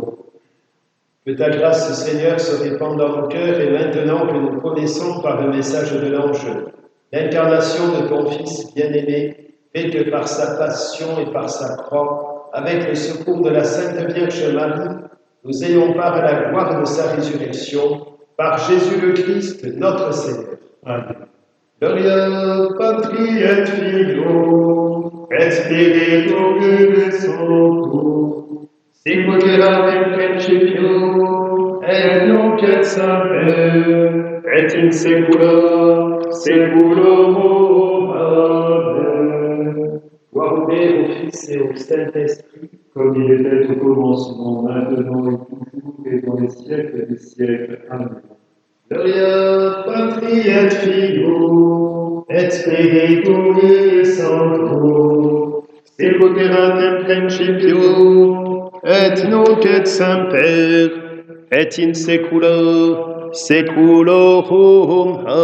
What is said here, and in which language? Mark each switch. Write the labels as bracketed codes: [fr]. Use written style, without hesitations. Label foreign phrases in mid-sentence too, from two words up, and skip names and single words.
[fr] Que ta grâce, Seigneur, se répande dans nos cœurs, et maintenant que nous connaissons par le message de l'ange l'incarnation de ton Fils bien-aimé, fais que par sa passion et par sa croix, avec le secours de la Sainte Vierge Marie, nous ayons part à la gloire de sa résurrection, par Jésus le Christ, notre Seigneur. Amen. [la] Gloria Patri et Filio, et Spiritus Sanctus, sicut erat in principio, et nunc et semper, et in saecula saeculorum. Amen. [fr] Gloire au Père, au Fils et au Saint-Esprit, Comme il était au commencement, maintenant et toujours, et dans les siècles des siècles. Amen. [la] Gloria Patri et Filio, et Spiritus Sanctus, sicut erat in principio, et nunc et semper, et in saecula saeculorum.